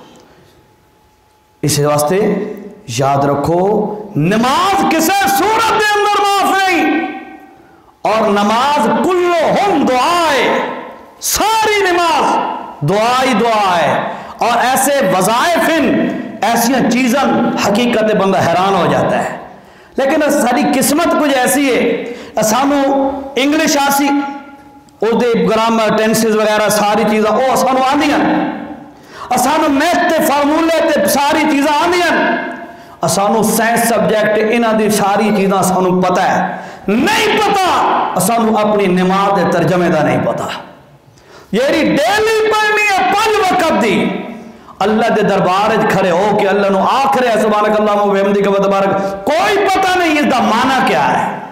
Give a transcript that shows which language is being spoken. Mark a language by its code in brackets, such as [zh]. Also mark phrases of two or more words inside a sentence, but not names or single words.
[pa] اس واسطے یاد رکھو نماز کسے صورت دے اندر معاف نہیں، اور نماز کلہم دعائے، ساری نماز دعائی دعا ہے. اور ایسے وظائف ایسی چیزاں حقیقت بندہ حیران ہو جاتا ہے. لیکن ساری قسمت کچھ ایسی ہے سانو انگلش آسی او دے [en] grammar tenses [pa] وغیرہ ساری چیزاں او سانو آندیاں، سانو میتھ تے فارمولے تے ساری چیزاں آندیاں، سانو [en] science subject [pa] انہاں دی ساری چیزاں سانو پتہ ہے. نہیں پتہ سانو اپنی نماز دے ترجمے دا نہیں پتہ. یہ ڈیلی پڑھنی ہے 5 وقت دی، اللہ دے دربار کھڑے ہو کہ اللہ نو آخر ہے [ar] سبحانک اللہم و بحمدک و تبارک، [pa] کوئی پتہ نہیں اس دا معنی کیا ہے.